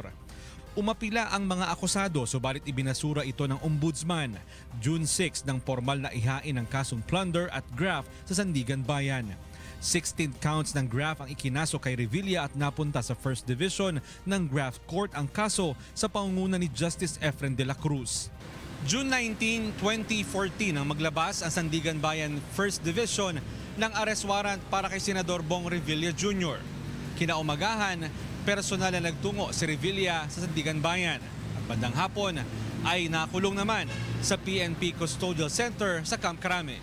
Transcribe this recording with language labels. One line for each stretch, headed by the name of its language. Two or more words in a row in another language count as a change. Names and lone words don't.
Filipino: Umapila ang mga akusado subalit ibinasura ito ng ombudsman. June 6 nang formal na ihain ang kasong plunder at graft sa Sandigan Bayan. 16 counts ng graft ang ikinaso kay Revilla at napunta sa First Division ng Graft Court ang kaso sa pangunguna ni Justice Efren de la Cruz. June 19, 2014 nang maglabas ang Sandigan Bayan First Division ng
English: arrest warrant
Filipino: para kay Senador Bong Revilla Jr. Kinaumagahan, personal na nagtungo si Revilla sa Sandigan Bayan at bandang hapon ay nakulong naman sa PNP Custodial Center sa Camp Crame.